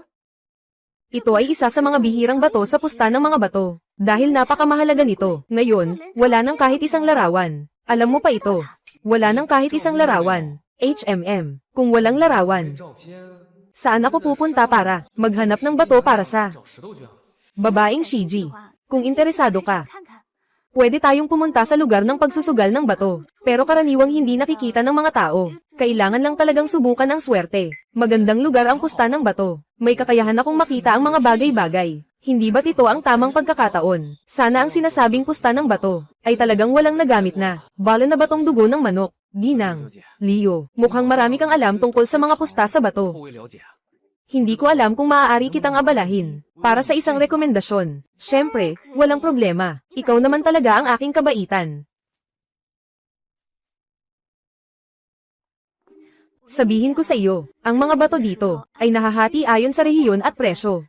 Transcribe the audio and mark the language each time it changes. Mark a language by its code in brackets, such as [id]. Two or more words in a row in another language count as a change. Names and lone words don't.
[tl] Ito ay isa sa mga bihirang bato sa pusta ng mga bato. Dahil napakamahalaga nito, ngayon, wala nang kahit isang larawan. Alam mo pa ito. Wala nang kahit isang larawan. HMM. Kung walang larawan, [zh] 照片 [tl] saan ako pupunta para maghanap ng bato para sa [zh] 找石头卷， [tl] babaeng Shiji? Kung interesado ka, [zh] 看看。 [tl] pwede tayong pumunta sa lugar ng pagsusugal ng bato. Pero karaniwang hindi nakikita ng mga tao. Kailangan lang talagang subukan ang swerte. Magandang lugar ang pusta ng bato. May kakayahan akong makita ang mga bagay-bagay. Hindi ba't ito ang tamang pagkakataon? Sana ang sinasabing pusta ng bato ay talagang walang nagamit na. Bala na batong dugo ng manok. Ginang. Leo, mukhang marami kang alam tungkol sa mga pusta sa [zh] 后 [tl] bato. [zh] 微了解。 [tl] Hindi ko alam kung maaari kitang abalahin. Para sa isang rekomendasyon. Syempre, walang problema. Ikaw naman talaga ang aking kabaitan. Sabihin ko sa iyo, ang mga bato dito ay nahahati ayon sa rehiyon at presyo.